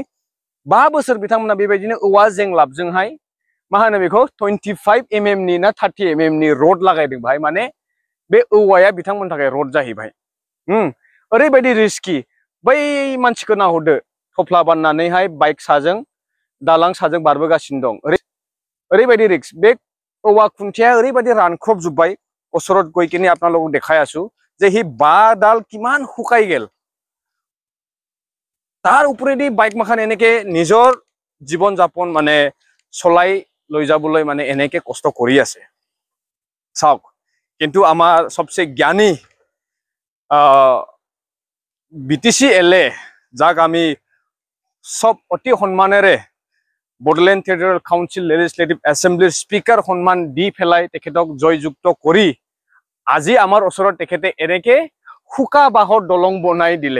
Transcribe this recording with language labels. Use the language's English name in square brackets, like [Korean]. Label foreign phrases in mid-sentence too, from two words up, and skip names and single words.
[Bodo] 5 बोसोर बिथांमोना बेबायदिनो औवा जेंलाबजोंहाय मा होनो बेखौ 25 mm नि ना 30 mm नि रड लागायदों बाहाय माने बे औवाया बिथांमोननि थाखाय रड जाहैबाय। ओरैबायदि रिस्की बै मानसिखौ नाहरदो थफ्ला बाननानैहाय बाइक साजों दालां साजों बारबोगासिनो दं। ओरैबायदि रिस्क बे औवा खुन्थिया ओरैबायदि रानख्रबजोब्बाय [Assamese] ওচৰত গৈ কিনে আপোনালোকক দেখাই আছো যে হি বাঁহডাল কিমান শুকাই গেল তাৰ ওপৰেদি বাইক মাখান এনেকে নিজৰ জীৱন যাপন মানে চলাই লৈ যাবলৈ মানে এনেকে কষ্ট কৰি আছে চাওক। কিন্তু আমাৰ সবচে জ্ঞানী BTC LA যাক আমি সব অতি সম্মানেৰে বড়োলেণ্ড টেৰিটৰিয়েল কাউন্সিল লেজিসলেটিভ এছেম্বলিৰ স্পিকাৰ সন্মান দি ফেলাই তেখেতক জয়যুক্ত কৰি আজি আমাৰ ওচৰত তেখেতে এনেকে শুকা বাহৰ দলং বনাই দিলে।